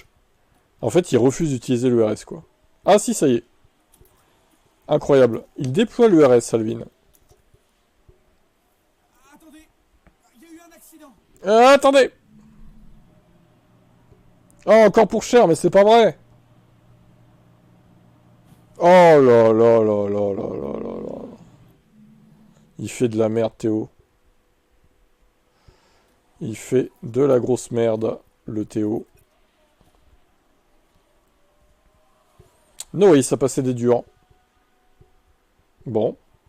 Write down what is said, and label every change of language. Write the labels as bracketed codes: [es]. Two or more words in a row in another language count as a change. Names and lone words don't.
[fr] En fait, il refuse d'utiliser le RS, quoi. Ah si, ça y est. Incroyable. Il déploie le RS, Alvin. Attendez, il y a eu un accident. Attendez. Oh, encore pour cher, mais c'est pas vrai. Oh là là là là là là là là. Il fait de la merde, Théo. Il fait de la grosse merde, le Théo. Non, oui, ça passait des durs. Bon.